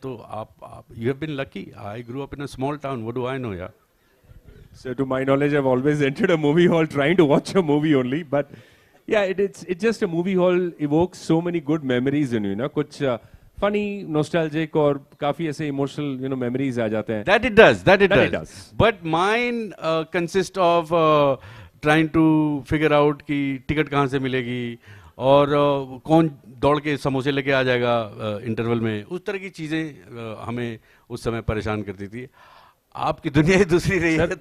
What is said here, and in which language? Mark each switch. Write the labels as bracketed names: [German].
[Hindi] तो आप [English] You have been lucky. I grew up in a small town, what do I know यार। So to my knowledge, I've always entered a movie hall trying to watch a movie only. But yeah, it's just a movie hall evokes so many good memories in you, [Hindi] ना कुछ funny, nostalgic और काफी ऐसे emotional memories आ जाते हैं. [English] That it does. But mine consist of trying to figure out [Hindi] कि ticket कहाँ से मिलेगी और कौन दौड़ के समोसे लेके आ जाएगा इंटरवल में, उस तरह की चीज़ें हमें उस समय परेशान करती थी। आपकी दुनिया ही दूसरी रही है।